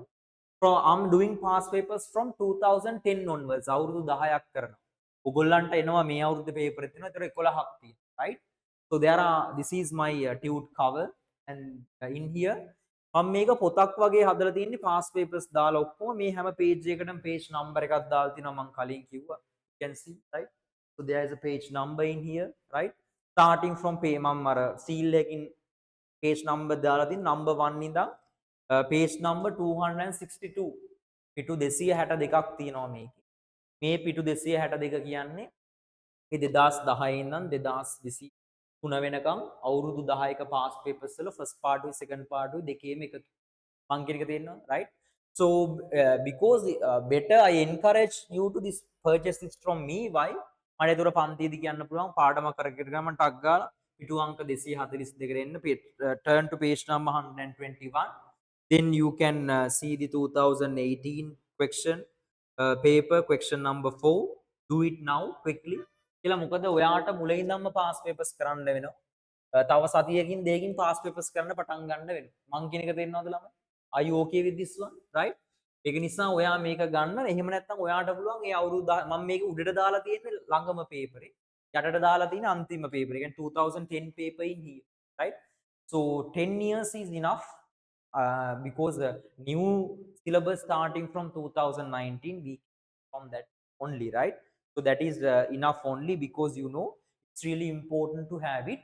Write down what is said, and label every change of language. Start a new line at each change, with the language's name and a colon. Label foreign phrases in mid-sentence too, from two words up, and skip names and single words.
English: So I'm doing past papers from 2010 onwards.
Sinhala: අවුරුදු 10ක් කරනවා. ඔයගොල්ලන්ට එනවා මේ අවුරුද්දේ paper එක තියෙනවා. ඒතර 11ක් තියෙනවා,
English: right? So there are, this is my tute cover, and in here
Sinhala: මම මේක පොතක් වගේ හදලා තියෙන්නේ
English: past papers
Sinhala: දාලා ඔක්කොම මේ හැම page එකකටම
English: page number
Sinhala: එකක් දාලා තිනවා මම කලින් කිව්වා.
English: You can see, right? So there is a page number in here, right? Starting from page
Sinhala: මම අර
English: seal එකකින් page number
Sinhala: දාලා තියෙන
English: number 1 ඉඳන් page number 262.
Sinhala: පිටු 262ක් තියෙනවා මේකේ. මේ පිටු 262 කියන්නේ මේ 2010 ඉඳන් 2023 වෙනකම් අවුරුදු 10ක
English: past papers
Sinhala: වල
English: first part
Sinhala: උයි
English: second part
Sinhala: උයි දෙකේම එකතු. මං කියන එක තේරෙනවද? right?
English: So because better I encourage you to this purchase this from me. Why?
Sinhala: මට ඒතර පන්තියේදී කියන්න පුළුවන් පාඩමක් කරගෙන ගමන් ටක් ගාලා පිටු අංක 242 එන්න
English: turn to page number 121. Then you can see the 2018 question paper, question number 4. Do it now quickly.
Sinhala: කියලා මොකද ඔයාට මුලින් ඉඳන්ම
English: past papers
Sinhala: කරන්න වෙනවා. තව සතියකින් දෙකකින්
English: past papers
Sinhala: කරන්න පටන් ගන්න වෙනවා. මං කියන එක තේරෙනවද ළමයි?
English: Are you okay with this one? right?
Sinhala: ඒක නිසා ඔයා මේක ගන්න. එහෙම නැත්නම් ඔයාට පුළුවන් මේ අවුරුදු මම මේක උඩට දාලා තියෙන්නේ ළඟම paper එක. යටට දාලා තියෙන අන්තිම paper එක.
English: 2010 paper in here, right? So 10 years is enough. Because the new syllabus starting from 2019, we from that only, right? So that is enough only, because you know it's really important to have it.